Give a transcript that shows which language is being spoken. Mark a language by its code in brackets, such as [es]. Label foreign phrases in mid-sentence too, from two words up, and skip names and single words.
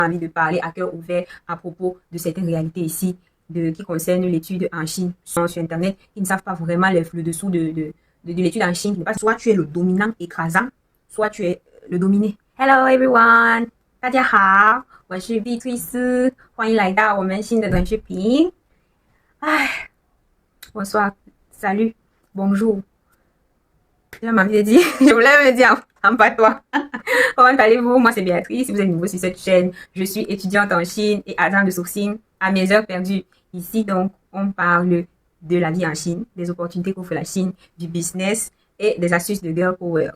[fr] envie de parler à cœur ouvert à propos de certaines réalités ici qui concernent l'étude en Chine sur Internet. Ils ne savent pas vraiment le dessous de l'étude en Chine. Soit tu es le dominant écrasant, soit tu es le dominé. [en] Hello everyone! [zh] 大家好，我是碧翠丝，欢迎来到我们新的短视频。 [fr] 唉 ，bonsoir, salut, bonjour. J'ai envie de dire, je voulais me dire en patois. Comment allez-vous? Moi, c'est Béatrice. Si vous êtes nouveau sur cette chaîne, je suis étudiante en Chine et agent de sourcing à mes heures perdues. Ici, donc, on parle de la vie en Chine, des opportunités qu'offre la Chine, du business et des astuces de [en] girl power.